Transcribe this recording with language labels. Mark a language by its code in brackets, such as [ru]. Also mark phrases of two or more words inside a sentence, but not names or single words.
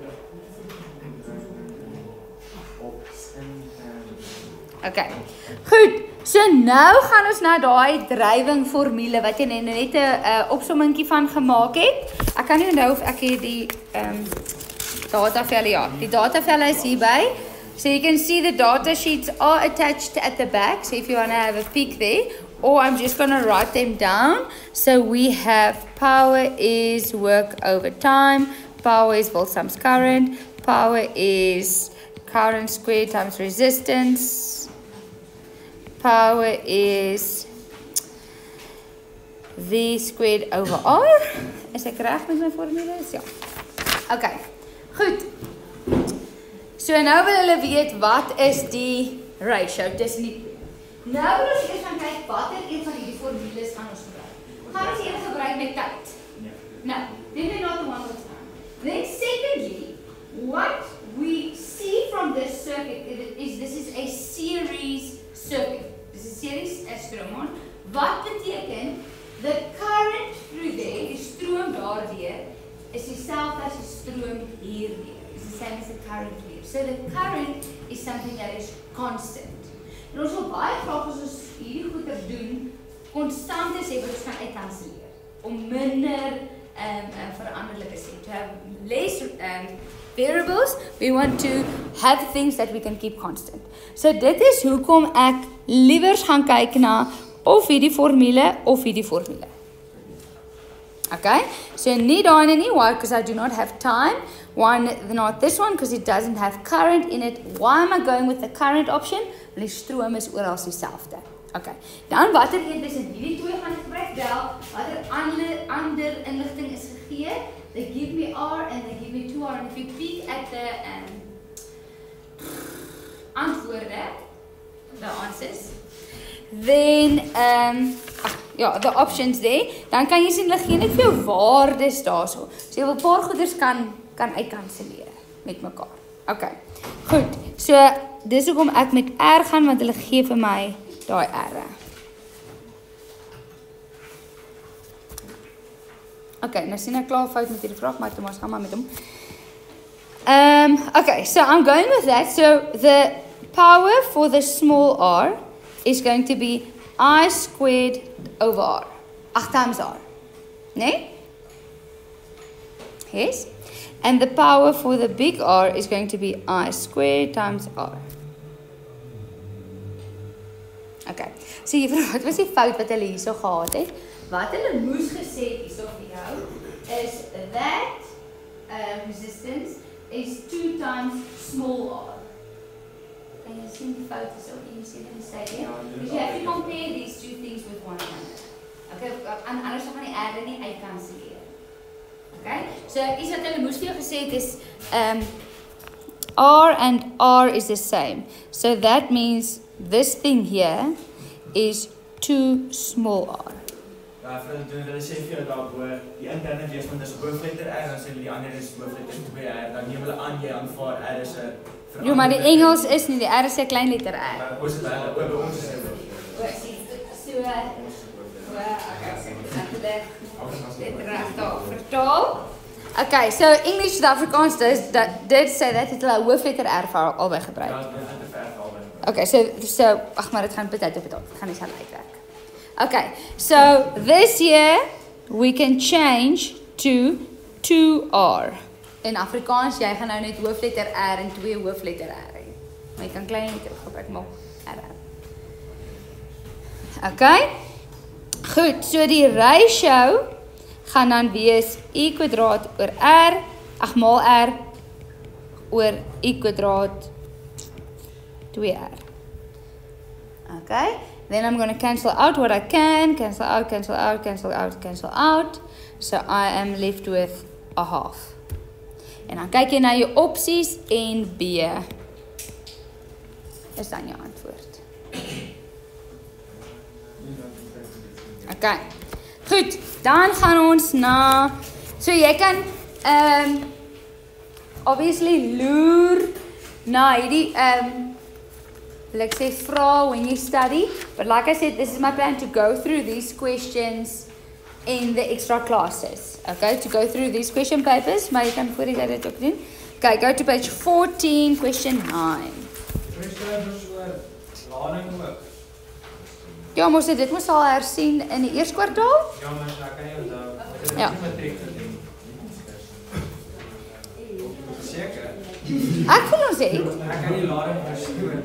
[af] Okay. Goed. So nou gaan ons na daai drywing formule wat jy net 'n opsommingkie van gemaak het. Ek kan nie onthou of ek hier die datavelle, ja, die datavelle is hierby. [en] So you can see the data sheets are attached at the back. So if you want to have a peek there, or I'm just going to write them down. So we have power is work over time, power is volt times current, power is current squared times resistance, power is V squared over R. [af] Is ek reg met my formules? Ja. Okay. Goed. So nou wil hulle weet wat is die ratio tussen die twee. Nou wil ons eers gaan kyk watter een van hierdie formules gaan ons gebruik. Gaan ons eers gebruik met tyd? Ja. Nou, [en] then we're not the one with time. Then secondly, what we see from this circuit is this is a series circuit. This is series [af] stroom. Wat beteken [en] the current through there, [af] die stroom daardeur is dieselfde as die stroom hierdeur. [en] It's the same as the current here. So the current is something that is constant. [af] En ons wil baie graag as ons hierdie goeie doen, konstante sê wat ons kan uitkanselleer om minder veranderlike sê. [en] To have less variables, we want to have things that we can keep constant. [af] So dit is hoekom ek liewers gaan kyk na of hierdie formule of hierdie formule. Okay, so nie daai nie, [en] why? Because I do not have time. One, not this one, because it doesn't have current in it. Why am I going with the current option? [af] Want die stroom is oral dieselfde. Okay, dan watter een tussen hierdie twee gaan ek gebruik? Wel, watter ander inligting is gegee? [en] They give me R and they give me 2R. And if you peek at the antwoorde, the answers, then ja, the options there, [af] dan kan jy sien hulle gee net vir jou waardes daarso. So jy wil 'n paar goeders kan uitkanselleer met mekaar. Okay. Goed. So dis hoekom ek met R gaan, want hulle gee vir my daai R. Okay, nou sien ek klaar fout met hierdie vraag, maar ons gaan maar met hom. [en] Okay, so I'm going with that. So the power for the small r is going to be I squared over R. 8 times R. Nee? Yes. And the power for the big R is going to be I squared times R. Okay. [af] So jy vra, wat was die fout wat hulle hierso gehad het? Wat hulle moes gesê het hierso vir jou is [en] that resistance is 2 times small r. Can you see the [af] fout is ook [en] you see the mistake here? Because you have to compare these two things with one another. [af] Okay, anders gaan die r nie uitkanselleer. Okay? So iets wat hulle moes vir jou gesê het is [en] r and r is the same. So that means this thing here is 2 small r. [af] Ja, vir hulle sê vir jou daarbo, die interne weerstand is hoofletter R, dan sê hulle die ander is hoofletter 2R, dan neem hulle aan jy aanvaar R is 'n verandering. Jo, maar die Engels is nie, die R is 'n klein letter R. Maar ons het hulle oor by ons is dit. Vertaal. [en] Okay, so English to Afrikaans did say that [af] het hulle hoofletter R vir albei gebruik. Ja, dit is vir R albei. Okay, so ag maar dit gaan baie op dit gaan nie gaan uitwerk. [en] Okay, so this here we can change to 2R. [af] In Afrikaans jy gaan nou net hoofletter R en 2 hoofletter R hê. Maar jy kan klein letter gebruik maar R. Okay? Goed, so die ratio gaan dan wees I kwadraat oor R, ag maal R oor I kwadraat 2R. Okay? [en] Then I'm going to cancel out what I can, cancel out, cancel out, cancel out, cancel out. So I am left with a half. [af] En dan kyk jy na jou opsies en B is dan jou antwoord. Okay. Goed, dan gaan ons na so jy kan obviously loer na hierdie [en] like say vra when you study, but like I said, this is my plan to go through these questions in the extra classes. Okay, to go through these question papers, [af] maar jy kan voor die dit ook doen. [en] Okay, go to page 14, question 9. [af] Ja, moes dit moes al hersien in die eerste kwartaal? Ja, maar ek kan nie onthou. Ja. Seker. Ek voel ons het. Ek kan nie lading verstoor.